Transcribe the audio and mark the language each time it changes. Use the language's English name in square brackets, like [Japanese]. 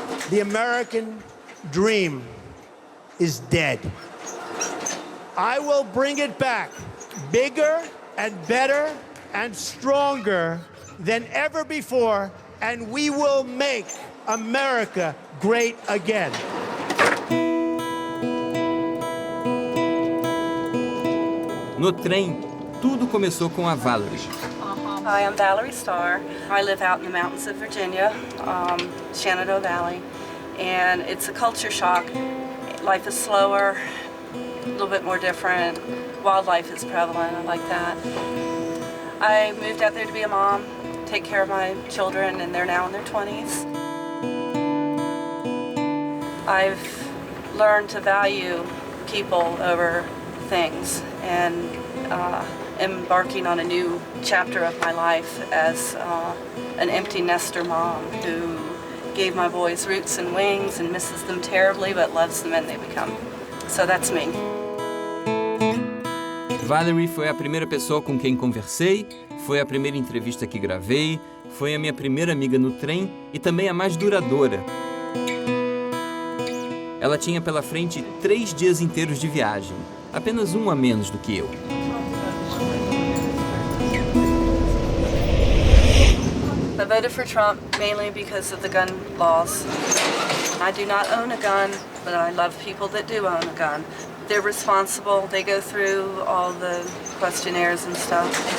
[English] The American dream is dead. I will bring it back, bigger and better and stronger than ever before. And we will make America great again. [Portuguese] No trem, tudo começou com a Valerie. [English] Hi, I'm Valerie Starr. I live out in the mountains of Virginia, Shenandoah Valley, and it's a culture shock. Life is slower, a little bit more different. Wildlife is prevalent, I like that. I moved out there to be a mom, take care of my children, and they're now in their 20s. I've learned to value people over things, and embarking on a new chapter of my life as an empty nester mom who gave my boys roots and wings and misses them terribly but loves the men they become. So that's me. [Portuguese] Valerie foi a primeira pessoa com quem conversei, foi a primeira entrevista que gravei, foi a minha primeira amiga no trem e também a mais duradoura. Ela tinha pela frente 3 dias inteiros de viagem, apenas um a menos do que eu. [English] I voted for Trump mainly because of the gun laws. I do not own a gun, but I love people that do own a gun. They're responsible, they go through all the questionnaires and stuff.